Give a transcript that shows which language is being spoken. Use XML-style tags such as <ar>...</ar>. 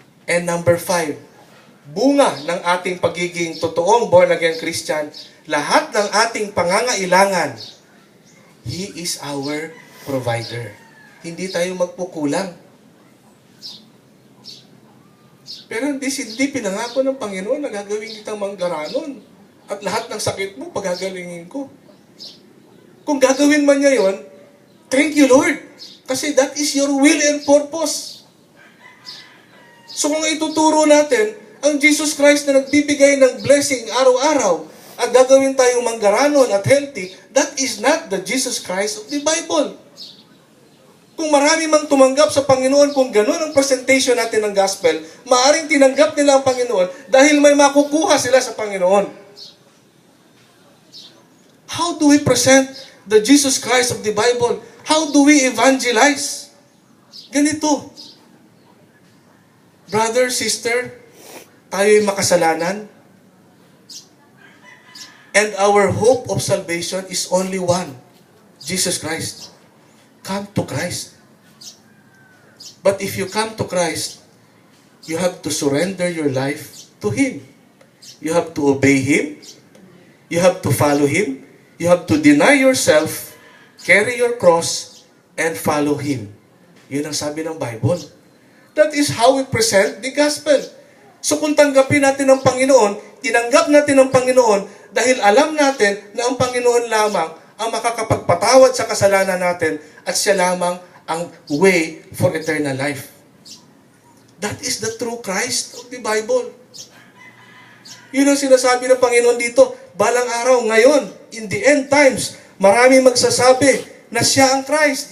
<en>And number 5,</en> <tl>bunga ng ating pagiging totoong born-again Christian, lahat ng ating pangangailangan,</tl> <en>He is our provider.</en> <tl>Hindi tayo magpukulang. Pero hindi pinangako ng Panginoon na gagawin kitang manggaranon at lahat ng sakit mo pagagalingin ko. Kung gagawin man niya yon,</tl> <en>thank you Lord. Kasi that is your will and purpose.</en> <tl>So kung ituturo natin, ang Jesus Christ na nagbibigay ng blessing araw-araw at gagawin tayong manggaranon at healthy,</tl> <en>that is not the Jesus Christ of the Bible.</en> <tl>Kung marami mang tumanggap sa Panginoon, kung gano'n ang presentation natin ng gospel, maaring tinanggap nila ang Panginoon dahil may makukuha sila sa Panginoon.</tl> <en>How do we present the Jesus Christ of the Bible? How do we evangelize? Ganito.</en> <tl>Brother, sister, tayo'y makasalanan.</tl> <en>And our hope of salvation is only one, Jesus Christ. Come to Christ. But if you come to Christ, you have to surrender your life to Him. You have to obey Him. You have to follow Him. You have to deny yourself, carry your cross, and follow Him.</en> <tl>Yun ang sabi ng Bible.</tl> <en>That is how we present the gospel.</en> <tl>So kung tanggapin natin ang Panginoon, tinanggap natin ang Panginoon dahil alam natin na ang Panginoon lamang ang makakapagpatawad sa kasalanan natin at siya lamang ang</tl> <en>way for eternal life. That is the true Christ of the Bible.</en> <tl>Yun ang sinasabi ng Panginoon dito, balang araw, ngayon,</tl> <en>in the end times,</en> <tl>marami magsasabi na siya ang Christ.</tl>